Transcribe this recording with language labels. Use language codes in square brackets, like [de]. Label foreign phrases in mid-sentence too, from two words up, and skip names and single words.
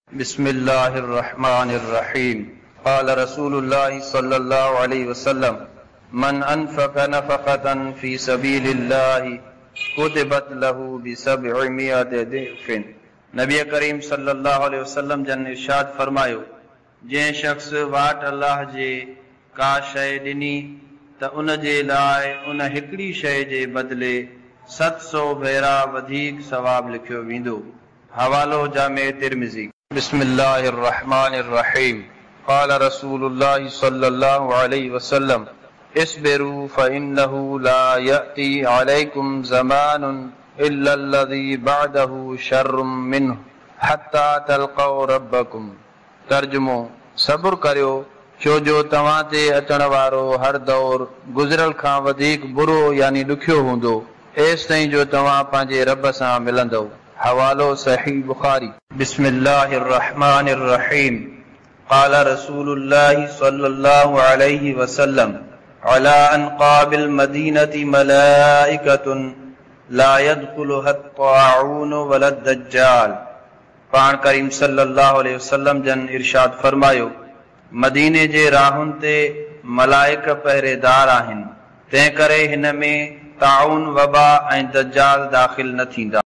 [ar] بسم الله الرحمن الرحيم. قال رسول الله صلى الله عليه وسلم من أنفق نفقة في سبيل الله كتبت له بسبعمائة ضعف. [sd] नबी करीम [ar] صلى الله عليه وسلم [sd] जन इरशाद फरमायो, जंहिं शख़्स वाट अल्लाह जे का शइ ॾिनी त उन जे लाइ उन हिकिड़ी शइ जे बदिले 700 भेरा वधीक सवाब लिखियो वेंदो। हवालो जामे तिरमिज़ी। [ar] بسم الله الرحمن الرحيم. قال رسول الله صلى الله عليه وسلم اصبروا فإنه لا يأتي عليكم زمان إلا الذي بعده شر منه حتى تلقوا ربكم. [sd] तर्जुमो, सब्र करियो छो जो तव्हां ते अचण वारो हर दौर गुज़िरल खां वधीक बुरो यानी ॾुखियो हूंदो एसि ताईं जो तव्हां पंहिंजे रब सां मिलंदव। हवालो सही बुखारी। [ar] بسم الله الرحمن الرحيم. قال رسول الله صلى الله عليه وسلم ألا على أنقاب المدينة ملائكة لا يدخلها الطاعون ولا الدجال. [sd] पाण करीम [ar] صلى الله عليه وسلم [sd] जन इरशाद फरमायो, मदीने जे राहुनि ते मलाइक पहरेदार आहिनि, तंहिं करे हिन में ताउन वबा ऐं दज्जाल दाख़िल न थींदा।